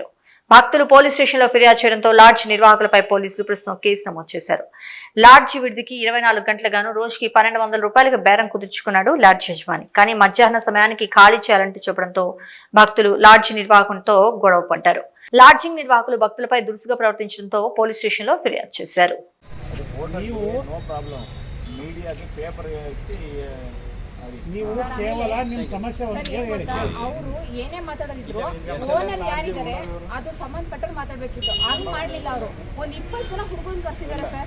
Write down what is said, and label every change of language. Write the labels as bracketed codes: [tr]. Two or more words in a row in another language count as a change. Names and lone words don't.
[te] భక్తులు పోలీస్ స్టేషన్లో ఫిర్యాదు చేయడంతో లాడ్జి నిర్వాహకులపై పోలీసులు ప్రస్తుతం కేసు నమోదు చేశారు. లాడ్జి విడిదికి 24 గంటలుగాను రోజుకి 1200 రూపాయలకు బేరం కుదుర్చుకున్నాడు లాడ్జి యజమాని. కానీ మధ్యాహ్న సమయానికి ఖాళీ చేయాలంటూ చెప్పడంతో భక్తులు లాడ్జి నిర్వాహకునితో గొడవ పడ్డారు. లాడ్జింగ్ నిర్వాహకులు భక్తులపై దురుసుగా ప్రవర్తించడంతో పోలీస్ స్టేషన్లో ఫిర్యాదు చేశారు. [kn] ನೀವು ಕೇವಲ ನಿಮ್ಮ ಸಮಸ್ಯೆ ಅವರು ಏನೇ ಮಾತಾಡೋದಿದ್ರು ಓನರ್ ಯಾರಿದ್ದಾರೆ ಅದು ಸಂಬಂಧಪಟ್ಟರು ಮಾತಾಡ್ಬೇಕಿತ್ತು. ಅದು ಮಾಡಲಿಲ್ಲ. ಅವರು ಒಂದು 20 ಜನ ಹುಡುಗನ್ ಕರ್ಸಿದ್ದಾರೆ ಸರ್.